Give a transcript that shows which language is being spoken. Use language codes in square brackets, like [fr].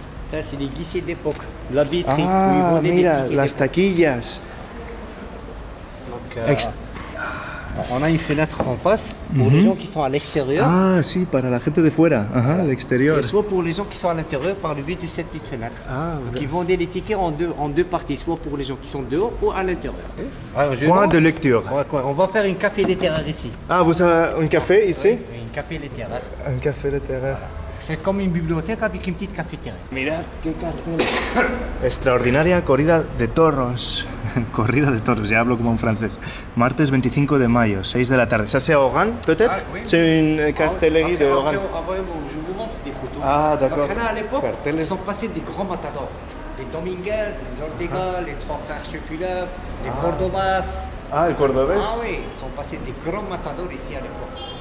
[fr] Ça, c'est les guichets d'époque. La vitrine. [es] Ah, mira, las taquillas. [fr] Donc, on a une fenêtre en face pour les gens qui sont à l'extérieur. [es] Ah, sí, para la gente de fuera, ajá, del exterior. [fr] Et soit pour les gens qui sont à l'intérieur par le biais de cette petite fenêtre. Ah, Donc ils vendaient les tickets en deux parties, soit pour les gens qui sont dehors ou à l'intérieur. Alors, Point de lecture. On va faire une café littéraire ici. Ah, vous avez un café ici? Oui, une café littéraire. Un café littéraire. C'est comme une bibliothèque avec une petite cafetière. [es] Mirad qué cartel. Extraordinaria corrida de toros. Corrida de toros, ya hablo como un francés. Martes 25 de mayo, 6 de la tarde. [fr] Ça c'est à Oran, peut-être? Ah, oui. C'est une cartellerie de Oran. Je vous montre des photos. Ah, d'accord. Donc, à l'époque, [es] Carteles. [fr] ils sont passés des grands matadors. Les Dominguez, les Ortega, les trois frères Choculap, les Cordobas. [es] Ah, el cordobés. [fr] Ah oui, ils sont passés des grands matadors ici à l'époque.